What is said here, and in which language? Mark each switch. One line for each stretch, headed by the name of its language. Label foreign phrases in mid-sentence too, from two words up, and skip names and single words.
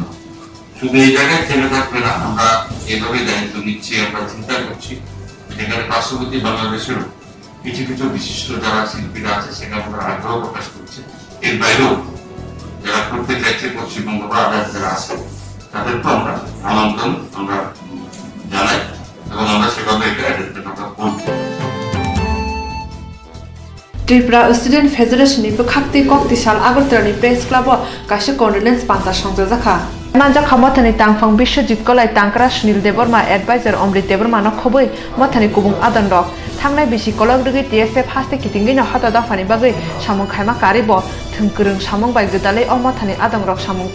Bangla: শুধু এই জায়গায় থেমে থাকবে না, আমরা এভাবে দায়িত্ব নিচ্ছি, আমরা চিন্তা করছি সেখানে পার্শ্ববর্তী বাংলাদেশেরও কিছু বিশিষ্ট যারা শিল্পীরা আছে সেখানে আমরা আগ্রহ প্রকাশ করছি। এর বাইরেও যারা করতে চাইছে পশ্চিমবঙ্গ বা আদার্স যারা আছে তাদেরকেও আমরা আমন্ত্রণ আমরা জানাই, এবং আমরা সেভাবে এটা করব।
Kok Borok: Tripura Student Federation ni bukhakti koktisal Agartala ni Press Club o kaise condolence panta songjaka manja khamothani tangphang Biswajit Kolai Tangkra Sunil Deborma advisor Amrit Deborma no khoboi mothani kubung adan rok thangnai bisi kolok rugi TSF haste kitingi no hata da fani bagai samung khaima karibo thungkurung samung bai gudalai o mothani adang rok samung